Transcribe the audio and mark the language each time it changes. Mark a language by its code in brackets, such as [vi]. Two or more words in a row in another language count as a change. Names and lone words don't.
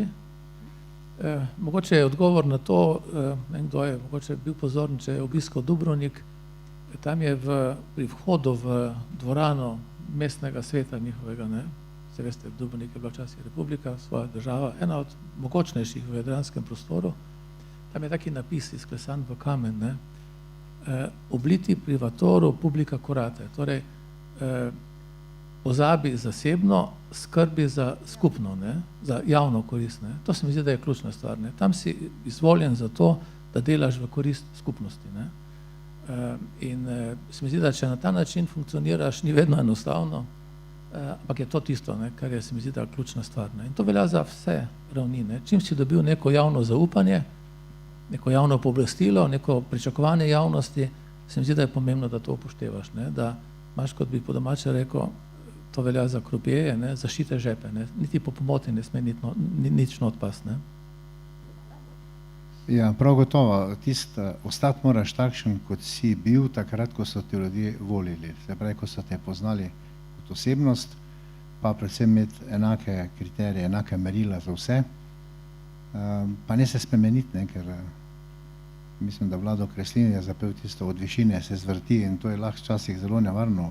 [sl] Mogoče je odgovor na to, nekdo je mogoče bil pozoren, če je obiskal Dubrovnik, tam je pri vhodu v dvorano mestnega sveta njihovega, ne, se veste, Dubrovnik je bila včasih republika, svoja država, ena od mogočnejših v jadranskem prostoru, tam je taki napis izklesan v kamen, ne, [la] obliti privatoru publica curate, [sl] torej pozabi zasebno, skrbi za skupno, ne, za javno korist, ne. To se mi zdi, da je ključna stvar, ne. Tam si izvoljen za to, da delaš v korist skupnosti, ne. In se mi zdi, da če na ta način funkcioniraš, ni vedno enostavno, ampak je to tisto, ne, kar je se mi zdi, da je ključna stvar, ne. In to velja za vse ravni, ne. Čim si dobil neko javno zaupanje, neko javno pooblastilo, neko pričakovanje javnosti, se mi zdi, da je pomembno, da to upoštevaš, ne, da imaš, kot bi po domače rekel, to velja za krupjeje, ne, zaščite žepe, ne, niti po pomoti ne sme nič not past, ne. Ja, prav gotovo, ostati moraš takšen, kot si bil takrat, ko so te ljudje volili, se pravi, ko so te poznali kot osebnost, pa predvsem imeti enake kriterije, enake merila za vse, pa ne se spremeniti, ne, ker mislim, da Vlado Kreslin je zapel tisto od višine se zvrti in to je lahko včasih zelo nevarno.